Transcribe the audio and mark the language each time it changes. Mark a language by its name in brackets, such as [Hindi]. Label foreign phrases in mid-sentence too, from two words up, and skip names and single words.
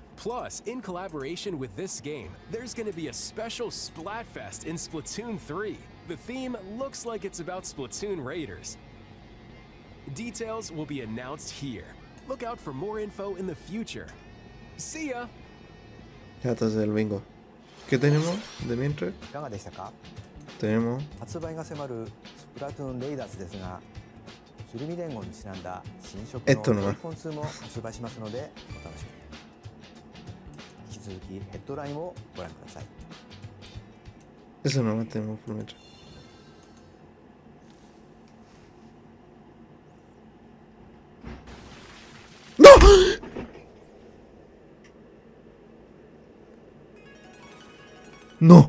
[English] Plus, in collaboration with this game, there's going to be a special Splatfest in Splatoon 3. The theme looks like it's about Splatoon Raiders. Details will be announced here. Look out for more info in the future. See ya! [Spanish] Ya está el bingo. ¿Qué tenemos de mientras? [Japanese] いかがでしたか？ [Spanish] Tenemos [Japanese] 発売が迫るスプラトゥーンレイダースですが、 鶴見連合にちなんだ新色の [Spanish] Esto nomás. [Japanese] iPhone2 も発売しますのでお楽しみに。引き続きヘッドラインをご覧ください。 [Spanish] Eso no lo tenemos por metro. ¡No! No.